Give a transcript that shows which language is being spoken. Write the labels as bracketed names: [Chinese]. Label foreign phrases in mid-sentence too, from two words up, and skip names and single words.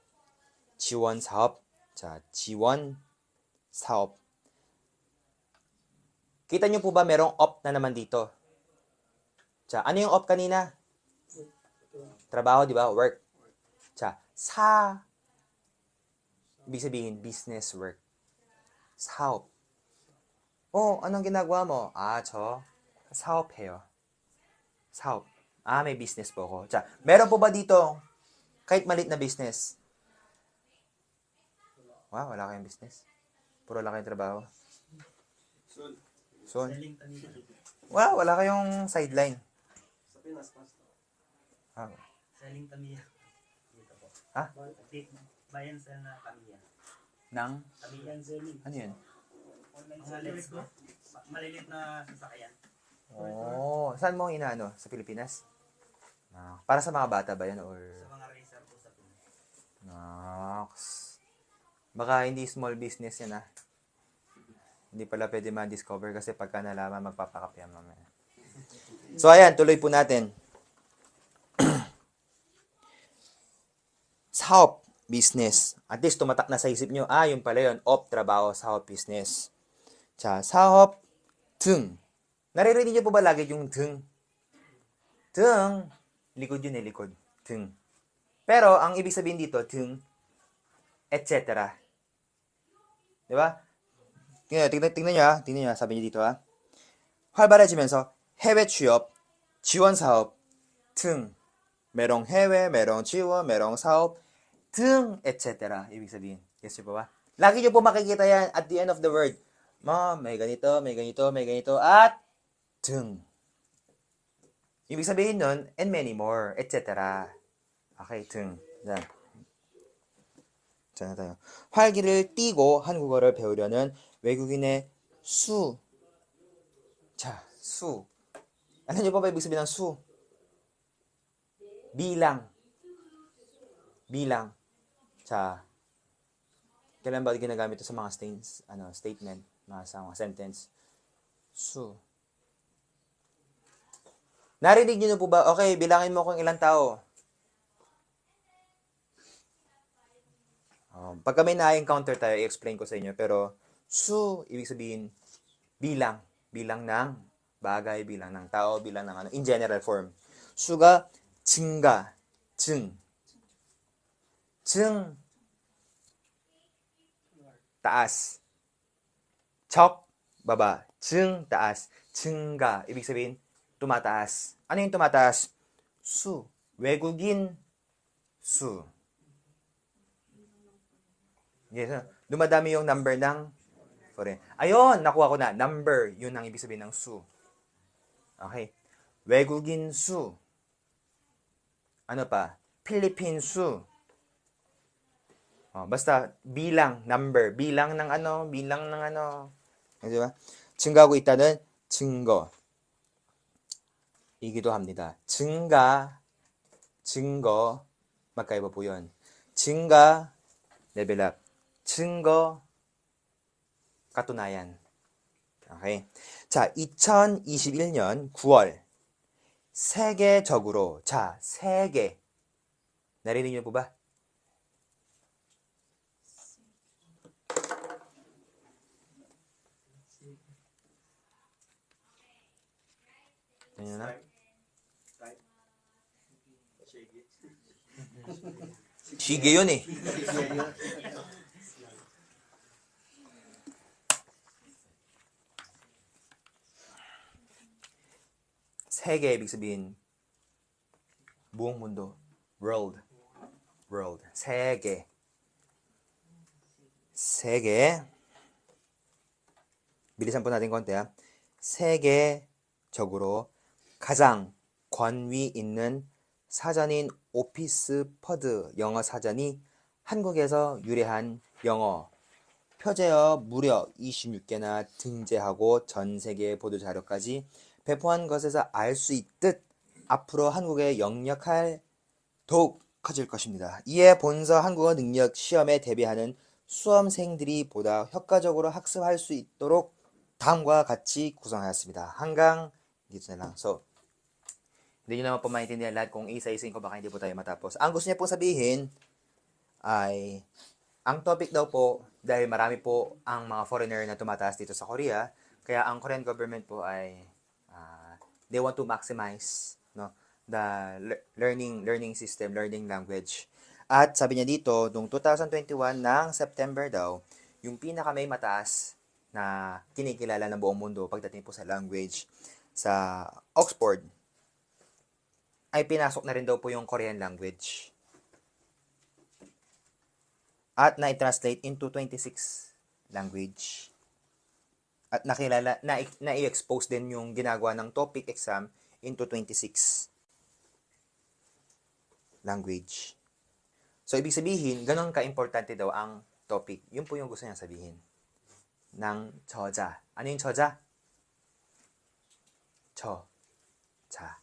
[Korean] 지원 사업. 자, 지원 사업. [Filipino] Kita nyo po ba merong op na naman dito? 자, ano yung op kanina? Trabaho, di ba? Work. 자, ibig sabihin, [English] business work. [Filipino] 사업. anong ginagawa mo? [Korean] 저 사업해요. 사업. [Filipino] may business po ako. 자, meron po ba dito kahit malit na business? Wala kayong business. Puro lang kayong trabaho. Soon. Wala kayong sideline. Sa Pinas, pastor. Selling Tamiya. Dito po. Bayan sa na Tamiya. Nang? Tamiyan selling. Ano yun? [English] Mga let's go. [Filipino] Malilit na sasakyan. Saan mo inaano? Sa Pilipinas? Para sa mga bata ba yan? Or... Sa mga racer po sa Pinas. Baka hindi [English] small business [Filipino] yan Hindi pala pwede ma-discover kasi pagka nalaman, magpapakapya mamaya. So, ayan, tuloy po natin. 사업, business. At least tumatak na sa isip nyo, yun pala yun, trabaho, [Korean] 사업, business. 자, 사업, 등. [Filipino] Naririnig nyo po ba lagi yung 등? [Korean] 등. [Filipino] Likod yun likod. 등. Pero, ang ibig sabihin dito, 등, etc. Diba? tingnan nyo, sabi niyo dito [Korean] 활발해지면서 해외 취업, 지원 사업 등. [Filipino] merong 해외, merong 지원, merong 사업 등, etc. Ibig sabihin. Yes, po ba? Lagi nyo po makikita yan [English] at the end of the word. [Filipino] May ganito, at 등. Ibig sabihin nun, [English] and many more, etc. [Filipino] Okay, 등. Yan. 자, tayo. [Korean] 활기를 띠고 한국어를 배우려는 외국인의 수. 자, 수. [Filipino] Alam niyo po ba ibig sabihin ng su? Bilang. 자, kailan ba ginagamit ito sa mga statement, sa mga sentence? Su. Narinig niyo na po ba? Okay, bilangin mo kung ilang tao. Pagka may na-encounter tayo, i-explain ko sa inyo. Pero, su, ibig sabihin, bilang ng bagay, bilang ng tao, bilang ng ano, [English] in general form. [Korean] 수가 증가, 증, taas. 적, [Filipino] baba. taas. 증가, ibig sabihin, tumataas. Ano yung tumataas? [Korean] 외국인 수. [Filipino] Yes, dumadami yung number ng foreign. Ayun, nakuha ko na. Number, yun ang ibig sabihin ng 수. [Korean] Okay. 외국인 수. [Filipino] Ano pa? Philippine 수. Basta, bilang, number. Bilang ng ano. Di ba? [Korean] 증가하고 있다는 증거. 이기도 합니다. 증거. [Filipino] magkaiba po yun. [Korean] 증가, [English] level up. [Filipino] 증거, katunayan. [Korean] Okay. 자, 2021년 9월. 세계적으로. 자, 세계. [Filipino] narinig niyo po ba? Ano na? [English] Type. Shake it. [Filipino] Sige yun eh. 세계 ibig sabihin buong mundo. [English] World. 세계. [Filipino] bilisan po natin konti ha. [Korean] 세계적으로 가장 권위 있는 사전인 오피스퍼드 영어 사전이 한국에서 유래한 영어 표제어 무려 26개나 등재하고 전 세계 보도 자료까지 배포한 것에서 알 수 있듯 앞으로 한국의 영역할 더욱 커질 것입니다. 이에 본서 한국어 능력 시험에 대비하는 수험생들이 보다 효과적으로 학습할 수 있도록 다음과 같이 구성하였습니다. [Filipino] hanggang dito na lang. So, hindi nyo naman po maintindihan lahat kung isa-ising ko baka hindi po tayo matapos. Ang gusto niya po sabihin ay ang topic daw po dahil marami po ang mga foreigner na tumataas dito sa Korea, kaya ang [English] Korean government [Filipino] po ay [English] they want to maximize the learning system, learning language. [Filipino] At sabi niya dito, noong 2021 ng September daw, yung pinaka may mataas na kinikilala ng buong mundo pagdating po sa language sa Oxford ay pinasok na rin daw po yung Korean language. At na-translate into 26 language. At na-i-expose din yung ginagawa ng topic exam into 26 language. So, ibig sabihin, ganun ka-importante daw ang topic. Yun po yung gusto niya sabihin. Ng 저자. Ano yung 저자? 자.